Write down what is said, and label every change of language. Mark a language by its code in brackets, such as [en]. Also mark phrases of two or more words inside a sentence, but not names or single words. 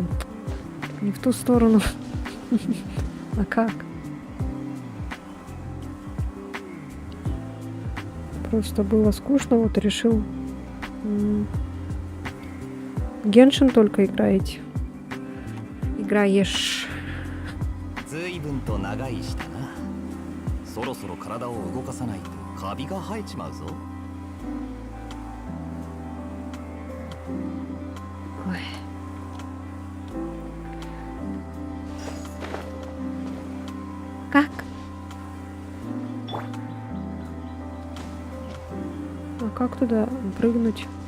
[ru] Не в ту сторону. А как? Просто было скучно, вот решил. Геншин только играете. Играешь. [ja] 随分と長いしたな。そろそろ体を動かさないとカビが生えちまうぞ。 [ru] Ой. Как? А как туда прыгнуть?